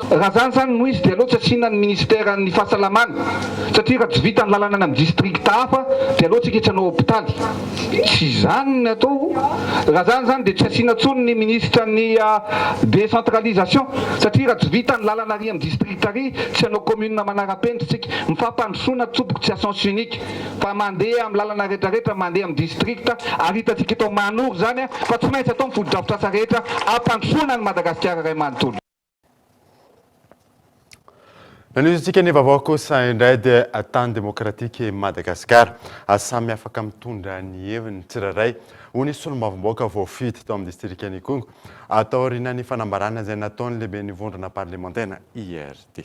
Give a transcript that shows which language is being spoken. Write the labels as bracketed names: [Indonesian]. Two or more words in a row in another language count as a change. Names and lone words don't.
[Malagasy] Raha zany zany no izy dia aloha tsy asiana ny ministera ny fahasalamana satria raha tsy vita ny lalana amin'ny distrikta hafa dia aloha tsy iketranao hôpitaly. Tsy zany ny atao. Raha zany zany dia tsy asiana tsony ny ministra ny décentralisation satria raha tsy vita ny lalana ary amin'ny distrikta ary tsy anao commune manara-penitra tsika mifampandrosoana tsoboko tsy [French] à sens unique [Malagasy] fa mandeha amin'ny lalana rehetrarehetra mandeha amin'ny distrikta ary hitatsika eto Manoro zany fa tsy maintsy atao ny foto-drafitra asa rehetra ampandrosoana ny Madagasikara iray manontolo. Nanizitsika ny vaovao kosa indray dia tany demokratika Madagasikara samy afaka mitondra ny heviny tsirairay ho ny solombavambaoka voafity tao amin'ny distrika ny Kongo atao aoriana ny fanambarana izay nataony lehibe ny vondrona parlementaire IRD.